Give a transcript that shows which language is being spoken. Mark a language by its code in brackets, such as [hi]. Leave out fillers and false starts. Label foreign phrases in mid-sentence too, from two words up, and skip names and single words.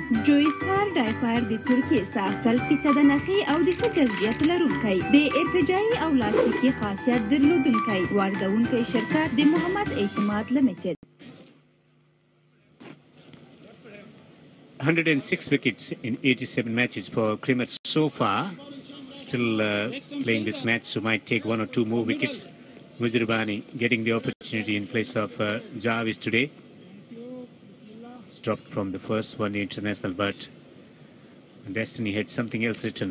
[ps] جویستر دایپر د ترکیې څخه 100% نخي او د ښه جذبیت لرونکی د ارتجاعي او لاستیکي خاصیت درلودونکی واردونکی شرکت د محمد اعتماد لیمیټډ. [en] 106 wickets in 87 matches for Cremer so far. Still playing this match, so might take 1 or 2 more wickets. Muzirbani getting the opportunity in place of Jarvis today. Stopped from the first one international, but Destiny had something else written.